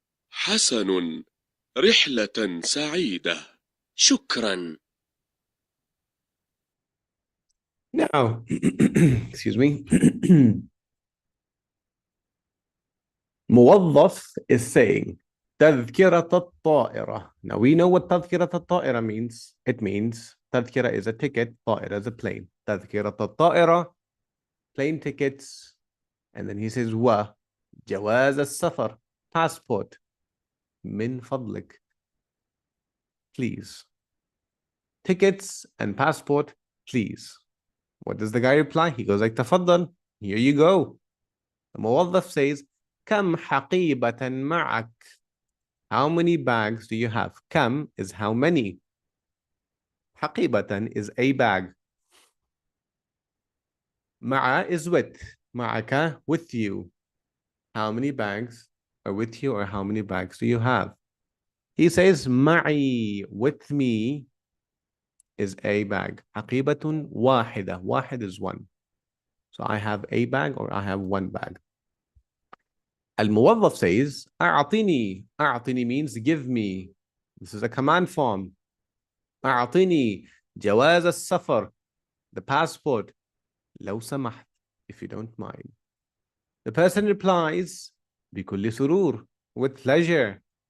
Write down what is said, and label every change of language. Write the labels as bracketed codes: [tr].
[ar] حسن، رحلة سعيدة. شكرا. [en] now, excuse me. موظف is saying [ar] تذكرة الطائرة. [en] Now we know what [ar] تذكرة الطائرة [en] means. It means تذكرة is a ticket, طائرة is a plane. [ar] تذكرة الطائرة, [en] plane tickets, and then he says [ar] جواز السفر, [en] passport. [ar] من فضلك, please. [en] Tickets and passport, please. What does the guy reply? He goes like تفضل, here you go. The موظف says [ar] كم حقيبة معك? [en] How many bags do you have? كم is how many. حقيبة is a bag. مع is with. معك, with you. How many bags are with you, or how many bags do you have? He says معي, with me, is a bag. [ar] حقيبة واحدة. واحد [en] is one. So I have a bag, or I have one bag. الموظف says أعطني. أعطني means give me. This is a command form. [ar] أعطني جواز السفر, [en] the passport, [ar] لو سمحت, [en] if you don't mind. The person replies [ar] بكل سرور, [en] with pleasure.